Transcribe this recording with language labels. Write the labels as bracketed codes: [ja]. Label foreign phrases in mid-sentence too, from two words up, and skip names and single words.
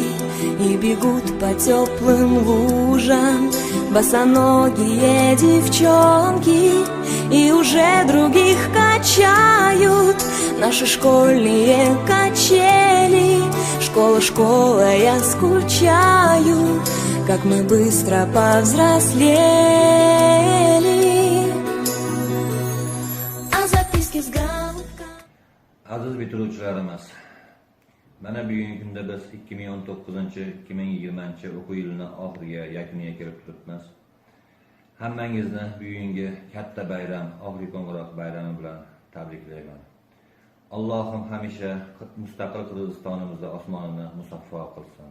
[ru] И бегут по теплым лужам босоногие девчонки, и уже других качают наши школьные качели. Школа, школа, я скучаю, как мы быстро повзрослели. А записки с грамотками. [uz] Aziz bitiruvchilarimiz, mana bugungi kunda biz 2019-2020 o'quv yilini oxiriga yakuniga kelib turibmiz. Hammangizni bugungi katta bayram, oxirgi qo'ng'iroq bayrami bilan tabriklayman. Allohim hamisha mustaqil Qirg'izistonimizda osmonini musaffo qilsin.